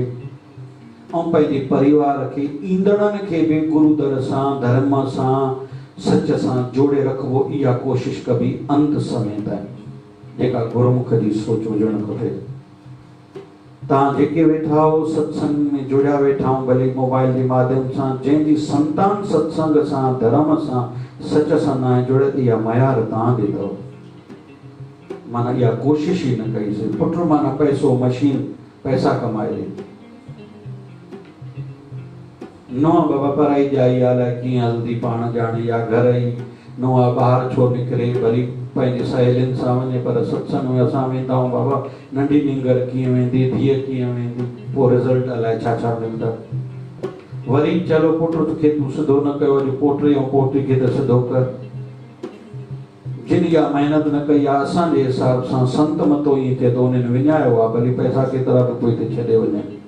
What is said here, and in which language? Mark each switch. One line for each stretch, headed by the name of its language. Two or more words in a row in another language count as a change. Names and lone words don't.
Sindhi: ऐं पंहिंजे परिवार खे, ईंदड़नि खे बि गुरू दर सां, धर्म सां, सच सां जोड़े रखबो, इहा कोशिश कबी अंत समय ताईं, जेका गुरुमुख जी सोच हुजणु खपे। तव्हां जेके वेठा हो सत्संग में जुड़िया वेठा हो भले मोबाइल के माध्यम सां जंहिंजी संतान सत्संग सां धर्म सां सच सां न जुड़े इहा मयार तव्हांखे अथव। माना इहा कोशिश ही न कई से पुट माना पैसो मशीन पैसा कमाए ॾे नवा बाबा पढ़ाई जाई अलाए कीअं हल्दी पाण ॼाणे या घर ई नवा ॿाहिरि छो निकिरे वरी पंहिंजी सहेलियुनि सां वञे पर सत्संग में असां वेंदा आहियूं बाबा नंढी निंगर कीअं वेंदी धीअ कीअं वेंदी पोइ रिज़ल्ट अलाए छा छा मिलंदा वरी चलो पुट खे तूं सिधो न कयो अॼु पोटे ऐं पोटी खे त सिधो कर जिन इहा महिनत न कई आहे असांजे हिसाब सां संत मतो ईअं थिए थो उन्हनि विञायो आहे भली पैसा केतिरा बि कोई ते छॾे वञे।